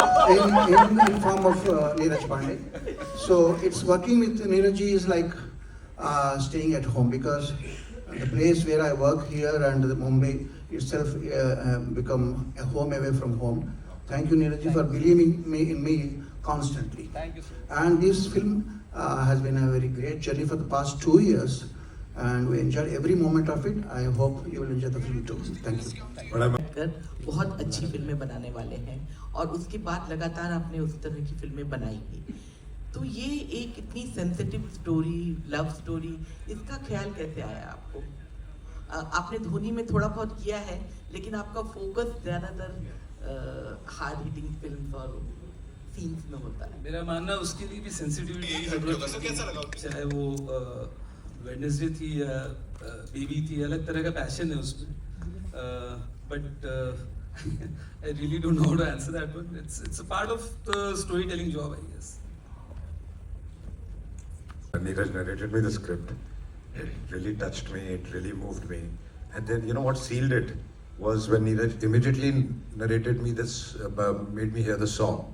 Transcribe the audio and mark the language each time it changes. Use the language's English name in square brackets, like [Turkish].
[English] in form of Neeraj Pandey. So it's working with Neeraj ji is like staying at home, because the place where I work here and the Mumbai itself become a home away from home. Thank you, Neeraj ji, for believing in me constantly. Thank you, sir. And this film has been a very great journey for the past 2 years, and we enjoyed every moment of it. I hope you will enjoy the film too. Thank you. [Hindi] कर बहुत अच्छी फिल्में बनाने वाले हैं, और उसके बाद लगातार आपने उस तरह की फिल्में बनाई ही. तो ये एक इतनी सेंसिटिव स्टोरी, लव स्टोरी, इसका ख्याल कैसे आया आपको? आपने धोनी में थोड़ा बहुत किया है, लेकिन आपका फोकस ज़्यादातर हार्ड हिटिंग फिल्म्स और सीन्स में होता है. मेरा मानना उसके लिए भी सेंसिटिविटी की जरूरत है, चाहे वो वेडनेसडे थी या बेबी थी, अलग तरह का पैशन है उसमें. [English] But I really don't know how to answer that, but it's a part of the storytelling job, I guess. When Neeraj narrated me the script, it really touched me, it really moved me. And then, you know what sealed it was when Neeraj immediately narrated me this, made me hear the song.